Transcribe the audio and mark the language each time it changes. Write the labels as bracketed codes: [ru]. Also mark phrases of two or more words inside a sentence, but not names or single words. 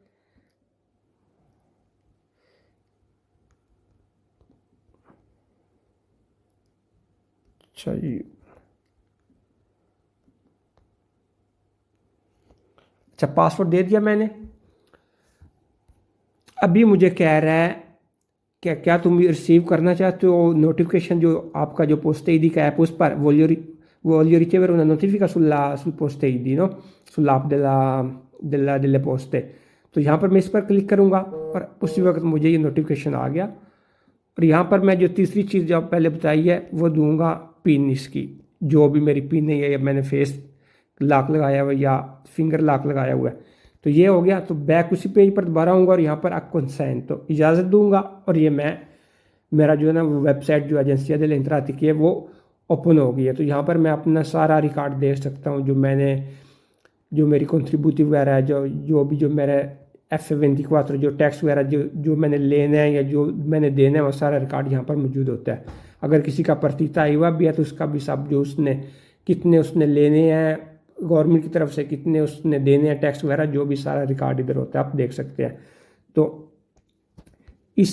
[hi] चलिए, अच्छा पासवर्ड दे दिया मैंने। अभी मुझे कह रहा है क्या तुम रिसीव करना चाहते हो नोटिफिकेशन जो आपका जो पोस्ट ईडी का ऐप उस पर [it] voglio ricevere una notifica sul post id, no? Sull'app delle poste। [hi] तो यहाँ पर मैं इस पर क्लिक करूँगा और उसी वक्त मुझे ये नोटिफिकेशन आ गया। और यहाँ पर मैं जो तीसरी चीज़ जो पहले बताई है वो दूंगा पिन, इसकी जो भी मेरी पिन है या मैंने फेस लॉक लगाया हुआ या फिंगर लॉक लगाया हुआ है। तो ये हो गया। तो बैक उसी पेज पर दोबारा आऊँगा और यहाँ पर कंसेंट तो इजाज़त दूंगा और ये मेरा जो है ना वो वेबसाइट जो एजेंसिया delle entrate की है वो ओपन हो गई है। तो यहाँ पर मैं अपना सारा रिकॉर्ड दे सकता हूँ, जो मेरी कंट्रीब्यूटिव वगैरह है, जो मेरे F24 जो टैक्स वगैरह जो मैंने लेना है या जो मैंने देना है वो सारा रिकॉर्ड यहाँ पर मौजूद होता है। अगर किसी का प्रतिता हुआ भी है तो उसका भी सब जो कितने उसने लेने हैं गवर्नमेंट की तरफ से, कितने उसने देने हैं टैक्स वगैरह, जो भी सारा रिकॉर्ड इधर होता है आप देख सकते हैं।